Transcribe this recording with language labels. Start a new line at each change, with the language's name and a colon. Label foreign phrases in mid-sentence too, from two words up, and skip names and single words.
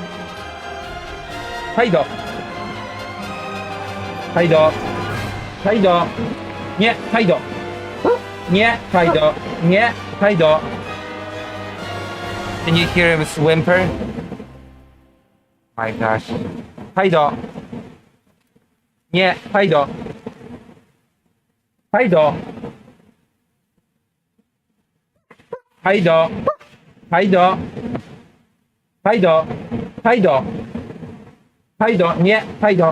English: Haido! Haido! Haido! Nie, Haido! Nie, Haido! Nie, Haido! Can you hear him whimper? My gosh. Haido! Nie, Haido! Haido! Haido! Haido! Haido! Haido! Haido! Nie, Haido!